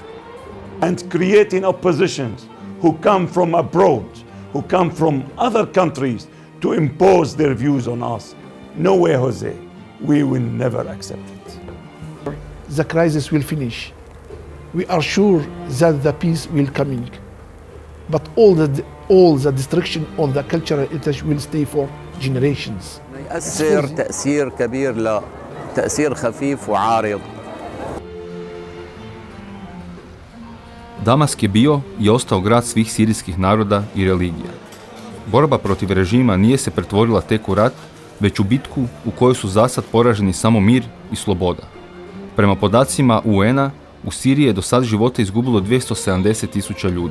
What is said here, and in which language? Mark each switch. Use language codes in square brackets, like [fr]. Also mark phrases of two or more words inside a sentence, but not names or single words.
[en] And creating oppositions who come from abroad, who come from other countries to impose their views on us. No way, Jose. We will never accept it. The crisis will finish. We are sure that the peace will come. But all the destruction on the cultural heritage will stay for generations. [ar] يؤثر تأثير كبير لا تأثير خفيف وعارض. [hr] Damask je bio i ostao grad svih sirijskih naroda i religija. Borba protiv režima nije se pretvorila tek u rat, već u bitku u kojoj su zasad poraženi samo mir i sloboda. Prema podacima UN-a, u Siriji je do sad života izgubilo 270.000 ljudi.